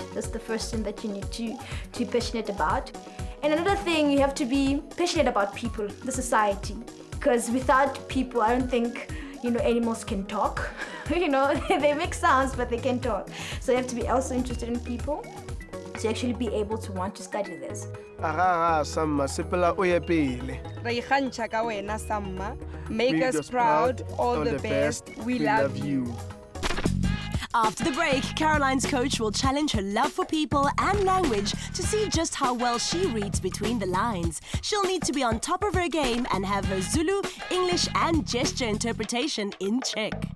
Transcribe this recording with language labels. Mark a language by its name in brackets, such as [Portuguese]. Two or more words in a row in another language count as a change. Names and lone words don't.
[English] That's the first thing that you need to be passionate about. And another thing, you have to be passionate about people, the society. Because without people, I don't think, animals can talk. They make sounds, but they can't talk. So you have to be also interested in people to actually be able to want to study this. [Northern Sotho] Samma, sepela o ye pele. Re ikgantsha ka wena, Samma. [English] Make us proud. All the best. We love you. After the break, Caroline's coach will challenge her love for people and language to see just how well she reads between the lines. She'll need to be on top of her game and have her Zulu, English and gesture interpretation in check.